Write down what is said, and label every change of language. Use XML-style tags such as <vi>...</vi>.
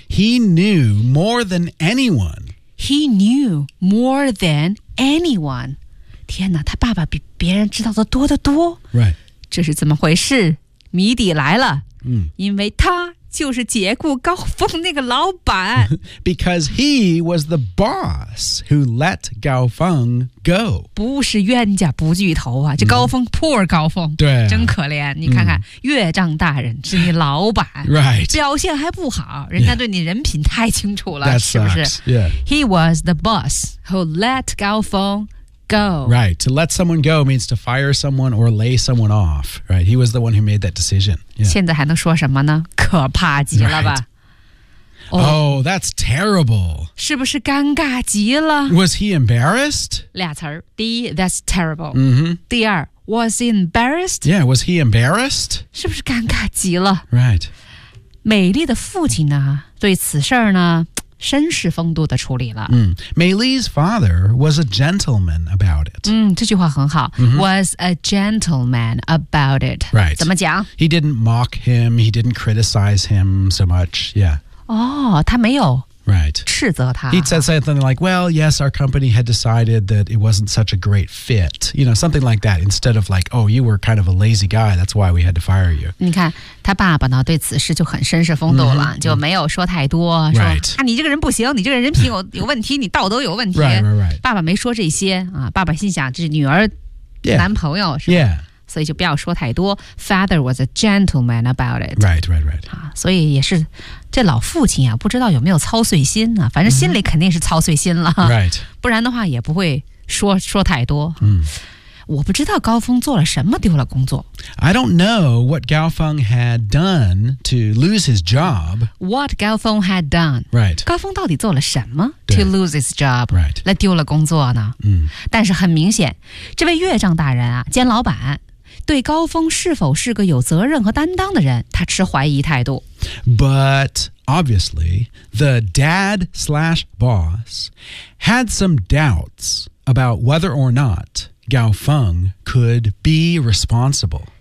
<en>He knew more than anyone. He knew more than anyone.</en> <zh>天哪，他爸爸比别人知道的多得多。</zh> <en>Right.</en> <zh>这是怎么回事？谜底来了、嗯、因为他就是解雇高峰那个老板。</zh> <en>Because he was the boss who let Gao Feng go.</en> <zh>不是冤家不聚头啊，这高峰、嗯、poor 高峰。对、啊。真可怜，你看看、嗯、岳丈大人是你老板。</zh> <en>Right.</en> <zh>表现还不好，人家对你人品太清楚了、</zh> <en>yeah.</en> <zh>是不是、</zh> <en>yeah. He was the boss who let Gao Feng go. Right, to let someone go means to fire someone or lay someone off. Right, he was the one who made that decision.、</en> <zh>Yeah. 现在还能说什么呢？可怕极了吧、</zh> <en>right. oh, oh, that's terrible.</en> <zh>是不是尴尬极了？</zh> <en>Was he embarrassed?</en> <zh>俩词儿，第一</zh> <en>that's terrible.、 Mm-hmm.</en> <zh>第二</zh> <en>was he embarrassed? Yeah, was he embarrassed?</en> <zh>是不是尴尬极了？</zh> <en>Right.</en> <zh>美丽的父亲呢，对此事呢绅士风度的处理了。</zh> <en>嗯 ，May Lee's father was a gentleman about it.</en> <zh>嗯，这句话很好。 Mm-hmm.</zh> <en>Was a gentleman about it. Right.</en> <zh>怎么讲</zh> <en>？He didn't mock him. He didn't criticize him so much. Yeah.</en> <zh>哦，他没有。</zh> <en>Right.</en> <zh>斥责他。</zh> <en>He said something like, "Well, yes, our company had decided that it wasn't such a great fit. You know, something like that. Instead of like, "Oh, you were kind of a lazy guy. That's why we had to fire you."</en> <zh>你看，他爸爸呢，对此事就很绅士风度了， mm-hmm. 就没有说太多。</zh> <en>Right.</en> <zh>啊，你这个人不行，你这个人品有问题，你道德有问题。</zh> <en>Right, right, right.</en> <zh>爸爸没说这些啊，爸爸心想这是女儿男朋友、</zh> <en>yeah.</en> <zh>是吧？</zh> <en>Yeah.</en> <zh>所以就不要说太多。</zh> <en>Father was a gentleman about it. Right, right, right.、</en> <zh>啊、所以也是这老父亲啊，不知道有没有操碎心呢、啊？反正心里肯定是操碎心了。</zh> <en>Mm-hmm. Right.</en> <zh>不然的话也不会说太多。 Mm. 我不知道高峰做了什么丢了工作。</zh> <en>I don't know what Gao Feng had done to lose his job. What Gao Feng had done. Right.</en> <zh>高峰到底做了什么</zh> <en>to lose his job. Right.</en> <zh>来丢了工作呢？嗯。但是很明显，这位岳丈大人啊，兼老板。对高峰是否是个有责任和担当的人，他持怀疑态度。</zh> <en>But obviously, the dad slash boss had some doubts about whether or not Gao Feng could be responsible.</en>